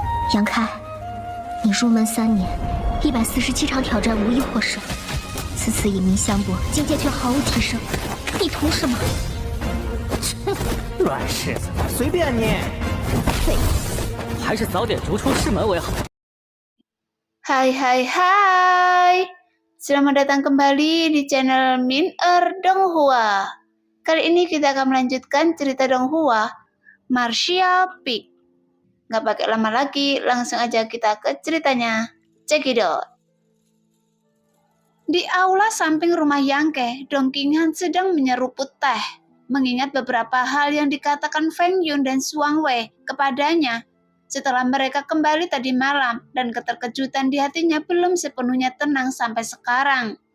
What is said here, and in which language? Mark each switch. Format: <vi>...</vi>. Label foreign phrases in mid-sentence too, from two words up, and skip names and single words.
<zh>杨开，你入门3年，147场挑战无一获胜，此次以名相搏，境界却毫无提升，你图什么？乱柿子，随便你。废物，还是早点逐出师门为好。</zh> <id>Hai, selamat datang kembali di channel Min-er Donghua. Kali ini kita akan melanjutkan cerita Donghua, Martial Peak. Nggak pakai lama lagi, langsung aja kita ke ceritanya.</id> <en>Check it out.</en> <id>Di aula samping rumah Yangke, Dong Qinghan sedang menyeruput teh, mengingat beberapa hal yang dikatakan Feng Yun dan Suang Wei kepadanya setelah mereka kembali tadi malam, dan keterkejutan di hatinya belum sepenuhnya tenang sampai sekarang.</id>